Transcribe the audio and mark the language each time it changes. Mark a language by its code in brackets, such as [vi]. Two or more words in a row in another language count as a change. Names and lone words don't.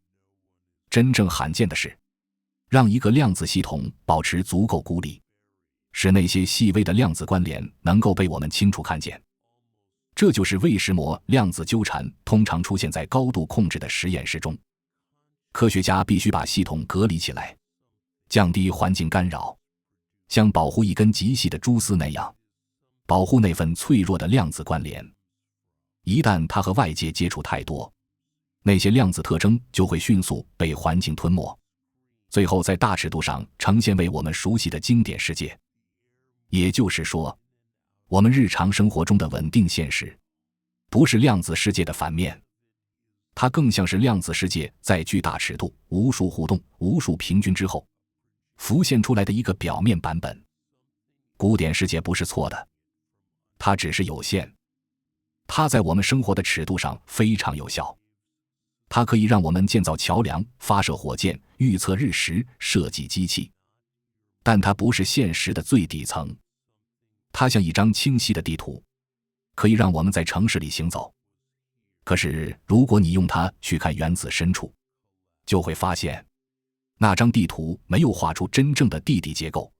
[zh] 真正罕見的是，讓一個量子系統保持足夠孤立，使那些細微的量子關聯能夠被我們清楚看見。這就是為什麼量子糾纏通常出現在高度控制的實驗室中。科學家必須把系統隔離起來，降低環境干擾，像保護一根極細的蛛絲那樣，保護那份脆弱的量子關聯。一旦它和外界接觸太多，那些量子特徵就會迅速被環境吞沒，最後在大尺度上呈現為我們熟悉的經典世界。也就是說，我們日常生活中的穩定現實，不是量子世界的反面，它更像是量子世界在巨大尺度、無數互動、無數平均之後浮現出來的一個表面版本。古典世界不是錯的，它只是有限，它在我們生活的尺度上非常有效。它可以讓我們建造橋樑、發射火箭、預測日食、設計機器，但它不是現實的最底層。它像一張清晰的地圖，可以讓我們在城市裡行走。可是，如果你用它去看原子深處，就會發現，那張地圖沒有畫出真正的地底結構。